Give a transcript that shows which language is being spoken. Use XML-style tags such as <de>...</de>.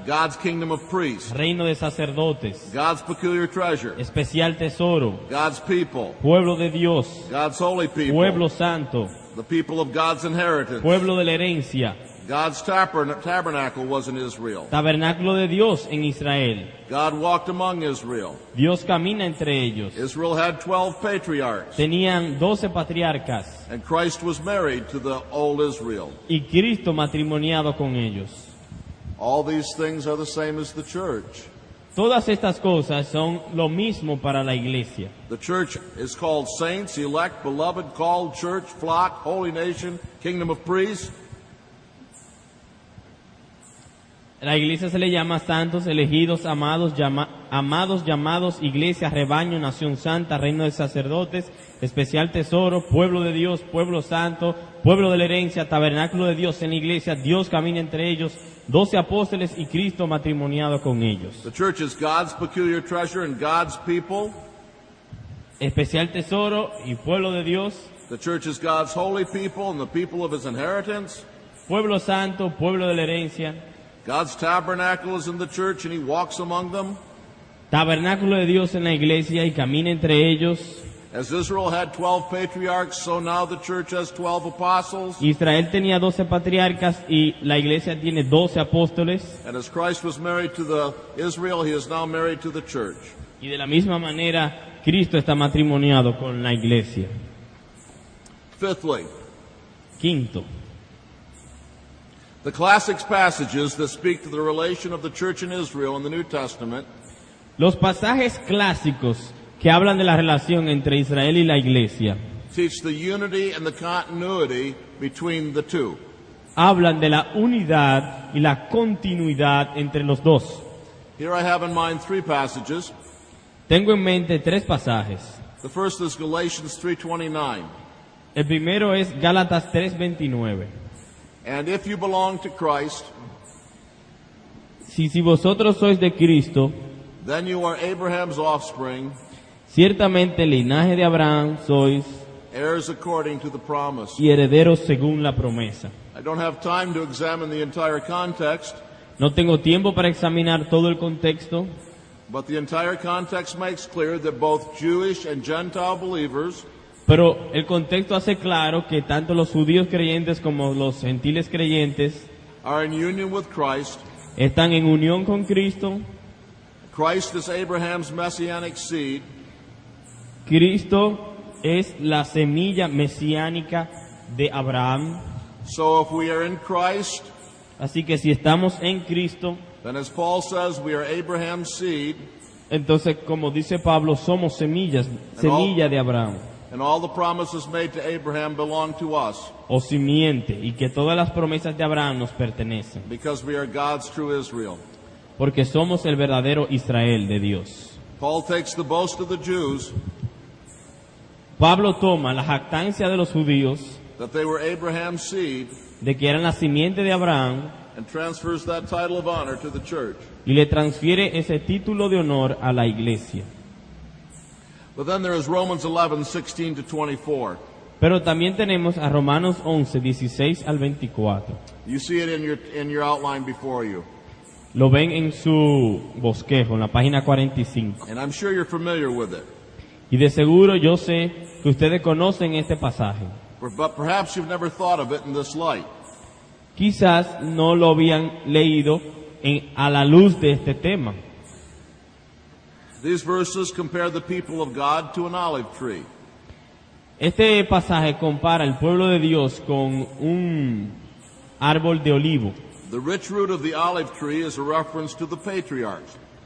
<en>God's kingdom of priests,</en> <es>reino de sacerdotes,</es> <en>God's peculiar treasure,</en> <es>especial tesoro,</es> <en>God's people,</en> <es>pueblo de Dios,</es> <en>God's holy people,</en> <es>pueblo santo,</es> <en>the people of God's inheritance.</en> <es>pueblo de la herencia,</es> <en>God's tabernacle was in Israel.</en> <es>tabernáculo de Dios en Israel.</es> <en>God walked among Israel.</en> <es>Dios camina entre ellos.</es> <en>Israel had 12 patriarchs,</en> <es>Tenían 12 patriarcas</es> <en>and Christ was married to the old Israel.</en> <es>y Cristo matrimoniado con ellos.</es> <en>All these things are the same as the church.</en> <es>Todas estas cosas son lo mismo para la iglesia.</es> <en>The church is called saints, elect, beloved, called, church, flock, holy nation, kingdom of priests.</en> <es>La iglesia se le llama santos, elegidos, amados, llamados, iglesia, rebaño, nación santa, reino de sacerdotes, especial tesoro, pueblo de Dios, pueblo santo, pueblo de la herencia, tabernáculo de Dios en la iglesia, Dios camina entre ellos, 12 apóstoles y Cristo matrimoniado con ellos.</es> <en>The church is God's peculiar treasure and God's people.</en> <es>Especial tesoro y pueblo de Dios,</es> <en>The church is God's holy people and the people of his inheritance.</en> <es>pueblo santo, pueblo de la herencia,</es> <en>God's tabernacle is in the church and he walks among them.</en> <es>tabernáculo de Dios en la iglesia y camina entre ellos.</es> <en>As Israel had 12 patriarchs, so now the church has 12 apostles.</en> <es>Israel tenía 12 patriarcas y la iglesia tiene 12 apóstoles.</es> <en>And as Christ was married to the Israel, he is now married to the church.</en> <es>Y de la misma manera, Cristo está matrimoniado con la iglesia.</es> <en>Fifthly,</en> <es>Quinto,</es> <en>the classic passages that speak to the relation of the church in Israel in the New Testament</en> <es>los pasajes clásicos que hablan de la relación entre Israel y la iglesia</es> <en>teach the unity and the continuity between the two.</en> <es>hablan de la unidad y la continuidad entre los dos.</es> <en>Here I have in mind three passages.</en> <es>Tengo en mente tres pasajes.</es> <en>The first is Galatians 3:29.</en> <es>El primero es Gálatas 3:29.</es> <en>And if you belong to Christ,</en> <es>Si vosotros sois de Cristo,</es> <en>then you are Abraham's offspring,</en> <es>ciertamente el linaje de Abraham sois</es> <en>heirs according to the promise.</en> <es>y herederos según la promesa.</es> <en>I don't have time to examine the entire context,</en> <es>No tengo tiempo para examinar todo el contexto,</es> <en>but the entire context makes clear that both Jewish and Gentile believers</en> <es>pero el contexto hace claro que tanto los judíos creyentes como los gentiles creyentes</es> <en>are in union with Christ.</en> <es>están en unión con Cristo.</es> <en>Christ is Abraham's messianic seed,</en> <es>Cristo es la semilla mesiánica de Abraham.</es> <en>so if we are in Christ,</en> <es>Así que si estamos en Cristo,</es> <en>then as Paul says, we are Abraham's seed,</en> <es>entonces como dice Pablo, somos semilla de Abraham</es> <en>and all the promises made to Abraham belong to us,</en> <es>o simiente, y que todas las promesas de Abraham nos pertenecen,</es> <en>because we are God's true Israel.</en> <es>porque somos el verdadero Israel de Dios.</es> <en>Paul takes the boast of the Jews</en> <es>Pablo toma la jactancia de los judíos</es> <en>that they were Abraham's seed</en> <es>de que eran la simiente de Abraham</es> <en>and transfers that title of honor to the church.</en> <es>y le transfiere ese título de honor a la iglesia.</es> <en>But then there is Romans 11:16 to 24.</en> <es>Pero también tenemos a Romanos 11, 16 al 24.</es> <en>You see it in your outline before you.</en> <es>Lo ven en su bosquejo, en la página 45.</es> <en>And I'm sure you're familiar with it.</en> <es>Y de seguro yo sé que ustedes conocen este pasaje.</es> <en>But perhaps you've never thought of it in this light.</en> <es>Quizás no lo habían leído a la luz de este tema.</es> <en>These verses compare the people of God to an olive tree.</en> <es>Este pasaje compara el pueblo de Dios con un árbol de olivo.</es> <en>The rich root of the olive tree is a reference to the patriarchs.</en>